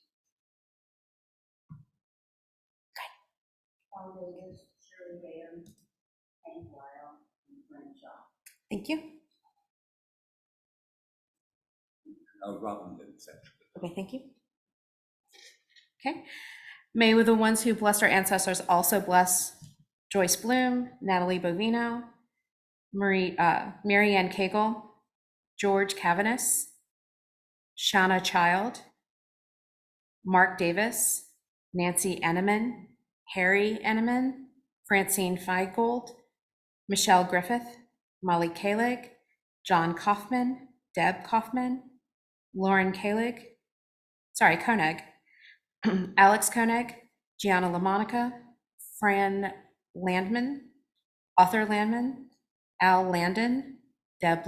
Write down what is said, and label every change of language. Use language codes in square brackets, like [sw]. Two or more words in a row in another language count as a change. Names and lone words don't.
[en] Paul Vegas, Shirley Baird, Hank Lyle, and Brent Shaw. Thank you. Robin didn't say. Okay, thank you. Okay. May the ones who blessed our ancestors also bless Joyce Bloom, Natalie Bovino, Mary Ann Cagle, George Cavanis, Shauna Child, Mark Davis, Nancy Enneman, Harry Enneman, Francine Feigold, Michelle Griffith, Molly Kalig, John Kaufman, Deb Kaufman, Lauren Koenig, Alex Koenig, Gianna LaMonica, Fran Landman, Arthur Landman, Al Landon, Deb